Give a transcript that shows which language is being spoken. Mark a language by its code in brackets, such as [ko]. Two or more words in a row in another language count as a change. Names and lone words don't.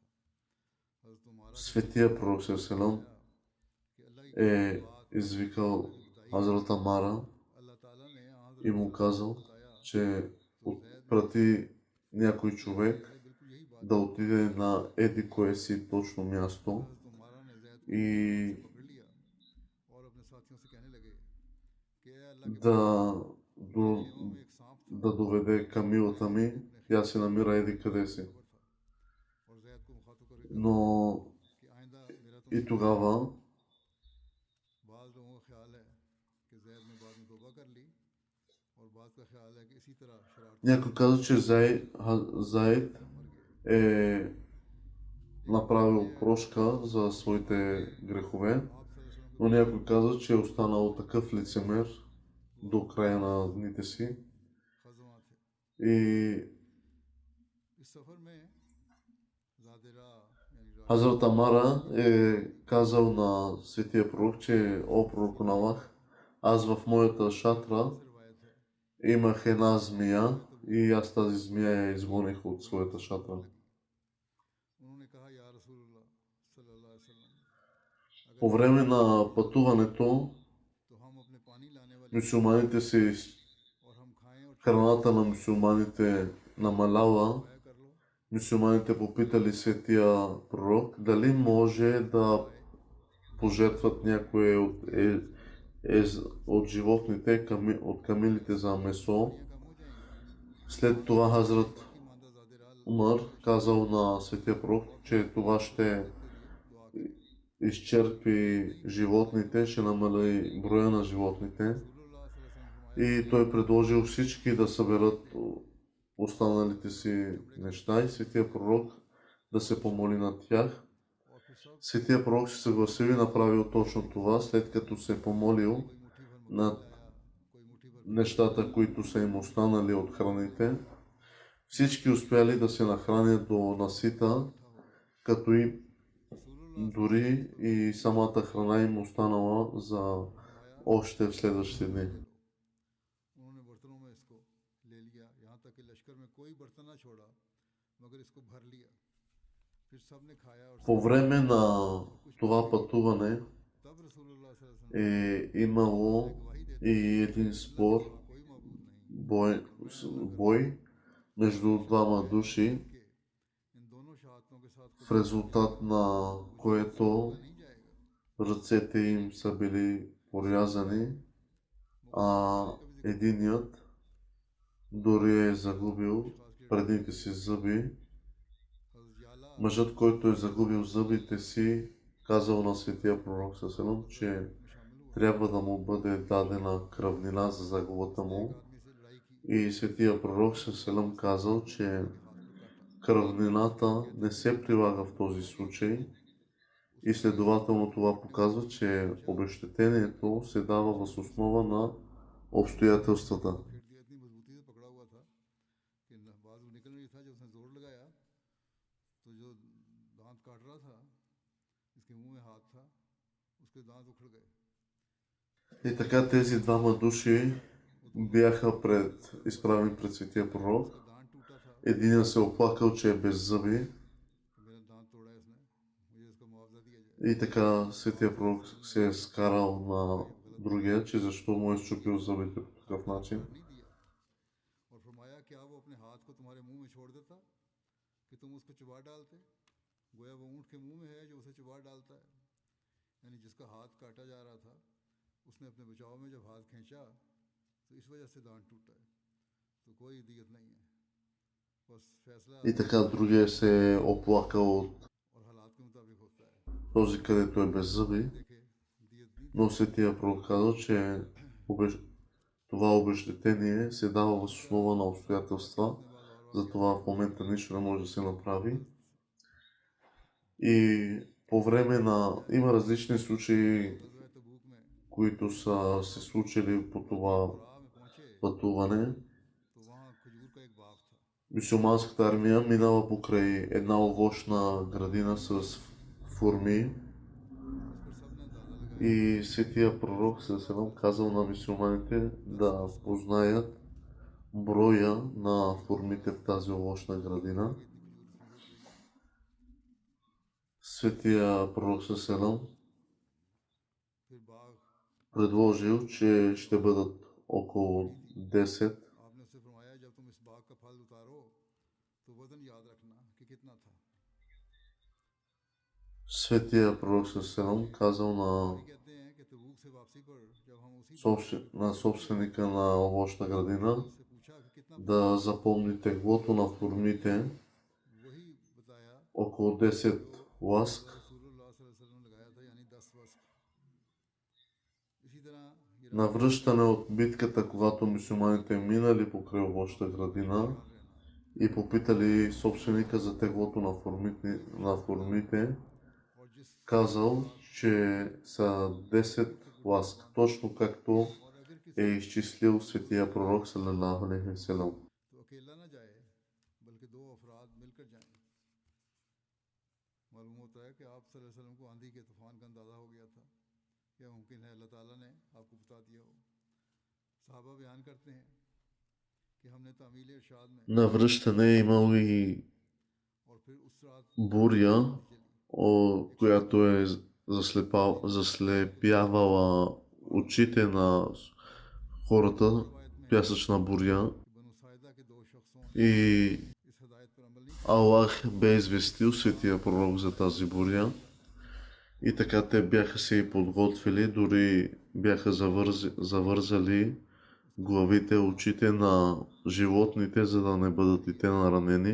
[ur] حضرت عمارہ [bg] Светия пророк селам [ur] کہ اللہ کی [bg] е извикал Хазрат Амара [ur] اللہ تعالیٰ نے [bg] и му казал, [ur] بتایا [bg] че отпрати някой човек [ur] بالکل یہی بات [bg] да отиде на еди кое си точно място [ur] حضرت عمارہ نے زید کو [bg] и [ur] پکڑ لیا اور اپنے ساتھیوں سے کہنے لگے کہ اے اللہ کے [bg] да, [ur] خیموں میں ایک سانپ تھا [bg] да доведе камилата ми. Тя се намира еди къде си. [ur] خبر تھا اور زید کو مخاطب کرکے [bg] Но [ur] کہ آئندہ میرا [bg] и тогава [ur] بعض لوگوں کا خیال ہے کہ زید نے بعد میں توبہ کر لی اور بعض کا خیال ہے کہ اسی طرح شرارت [bg] някой каза, че Заид е направил прошка за своите грехове, [ar] आप صلى الله عليه وسلم [bg] но някой каза, че е останал такъв лицемер до края на дните си. [ur] کے خزمہ تھے. [bg] И [ur] اس سفر میں زادراہ یعنی [bg] Хазрат Амара е казал на светия пророк, че о пророк на Аллах, аз в моята шатра [ur] روایت ہے [bg] имах една змия и аз тази змия я изгоних от своята шатра. [ur] انہوں نے کہا [ar] يا رسول الله صلى الله عليه وسلم [bg] По време на пътуването [ur] تو ہم اپنے پانی لانے والے [bg] мюсюлманите се [ur] اور ہم کھائیں اور [bg] храната на мюсюлманите намаляла. [ur] کھایا کر لو. [bg] Мюсюлманите попитали светия пророк дали може да пожертват някое от животните, от камилите за месо. [ur] کم ہو جائیں گی [bg] След това Хазрат [ur] کہ ماندہ زادراہ [bg] Умар казал на светия пророк, че това ще [ur] دعا [bg] изчерпи животните, ще намали броя на животните. [ar] رسول الله صلى الله عليه وسلم [bg] И той предложил всички да съберат останалите си неща и светия пророк да се помоли над тях. [ur] اور پھر سب [bg] Светия пророк се съгласил и направил точно това, след като се е помолил [ur] کوئی مٹھی بھر مکھن [bg] над [ur] لایا، کوئی مٹھی بھر [bg] нещата, които са им останали от храните. Всички успяли да се нахранят до насита, като и [ur] رسول اللہ [bg] дори и самата храна им останала за още в следващите дни. [ur] انہوں نے برتنوں میں اس کو لے لیا، یہاں تک کہ لشکر میں کوئی برتن نہ چھوڑا مگر اس کو بھر لیا. پھر سب نے کھایا اور [bg] По време на това пътуване [ar] तब رسول الله صلى الله عليه وسلم [bg] е имало [ur] گواہی دیتے [bg] и един [ur] اللہ [bg] спор, [ur] کے سوا کوئی معبود نہیں, [bg] бой между двама души, [ur] کے ان دونوں شہادتوں کے ساتھ [bg] в резултат на което [ur] نہیں جائے گا. [bg] ръцете им са били порязани, а единият дори е загубил предните си зъби. [ur] حضرت جالا [bg] Мъжът, който е загубил зъбите си, казал на светия пророк Саселам, че [ur] میں شامل ہوا. [bg] трябва да му бъде дадена кръвнина за загубата му. [ur] ایک آدمی سے لڑائی کی, [bg] И светия пророк Саселам казал, че [ur] ہاتھ کو کاٹا. [bg] кръвнината не се прилага в този случай и следователно това показва, че обезщетението се дава въз основа на обстоятелствата. [ur] پھینک دیا، اتنی مضبوطی سے پکڑا ہوا تھا کہ باز وہ نکل نہیں تھا. جب اس نے زور لگایا تو جو دانت کاٹ رہا تھا، اس کے منہ میں ہاتھ تھا، اس کے دانت اکھڑ گئے. [bg] И така тези двама души бяха изправени пред светия пророк. [ur] اس کا دانت ٹوٹا تھا, [bg] Единият се оплакал, че е без зъби [ur] میرا دانت توڑا ہے اس نے، مجھے اس کا معاوضہ دیا جائے. [bg] и така светия пророк се е скарал на другия, че защо му е счупил зъбите по такъв начин. [ur] نہیں دیا اور فرمایا کیا وہ اپنے ہاتھ کو تمہارے منہ میں چھوڑ دیتا کہ تم اس کو چبا ڈالتے. گویا وہ اونٹ کے منہ میں ہے جو اسے چبا ڈالتا ہے. یعنی جس کا ہاتھ کاٹا جا رہا تھا، اس نے اپنے بچاؤ میں جب ہاتھ کھینچا تو اس وجہ سے دانت ٹوٹا ہے، تو کوئی دیت نہیں ہے، بس فیصلہ [bg] И така другия се е оплакал от [ur] اور حالات کے مطابق ہوتا ہے. [bg] този, където е без зъби, [ur] دیکھے دیت نہیں [bg] но светия пророк казал, че това обезщетение се дава въз основа на обстоятелства, затова в момента нищо не може да се направи. И по време на... Има различни случаи, [ur] غزوہ تبوک میں [bg] които са се случили по това [ur] راہ میں پہنچے [bg] пътуване. [ur] تو وہاں کھجور کا ایک باغ تھا. [bg] Мюсюлманската армия минала покрай една овощна градина с форми [ur] اس پر سب نے اندازہ لگایا [bg] и светия пророк Сесалам казал на мюсюлманите да познаят броя на формите в тази овощна градина. [ur] کہ اتنی کھجور کی ہوگی. [bg] Светия пророк Сесалам [ur] پھر باغ [bg] предложил, че ще бъдат около 10. [ur] آپ نے اس سے فرمایا جب تم اس باغ کا پھل اتارو تو وزن یاد رکھنا کہ کتنا تھا. [bg] Светия пророк Сесалам казал [ur] یہ کہتے ہیں کہ تبوک سے واپسی پر جب ہم اسی [bg] на собственика на овощна градина [ur] اس سے پوچھا کہ کتنا, [bg] да запомни теглото на формите [ur] وہی بتایا [bg] около 10 ласк. [ar] رسول الله صلى الله عليه وسلم [ur] لگایا تھا، یعنی 10 وسق۔ اسی طرح یہ [bg] На връщане от битката, когато мюсюлманите минали покрай овощна градина и попитали собственика за теглото на формите, [ur] اور جس [bg] казал, че са 10 ласк, точно както [ur] اور اگر کسی [bg] е изчислил светия пророк [ar] صلى الله عليه وسلم. [ur] تو اکیلا نہ جائے بلکہ دو افراد مل کر جائیں. معلوم ہوتا ہے کہ آپ [ar] صلى الله عليه وسلم [ur] کو آندھی کے طوفان کا اندازہ ہو گیا تھا. یا ممکن ہے اللہ تعالیٰ نے آپ کو بتا دیا ہو۔ صحابہ بیان کرتے ہیں کہ ہم نے تعمیل ارشاد میں [bg] На връщане е имал и [ur] اور پھر اس رات [bg] буря, [ur] چلی [bg] която е заслепявала очите на хората, [ur] روایت میں [bg] пясъчна буря, [ur] کہ بنو ساعدہ کے دو شخصوں نے [bg] и [ur] اس ہدایت پر عمل نہیں [bg] Аллах бе известил светия пророк за тази буря. И така те бяха се и подготвили, дори бяха завързали главите, очите на животните, за да не бъдат и те наранени.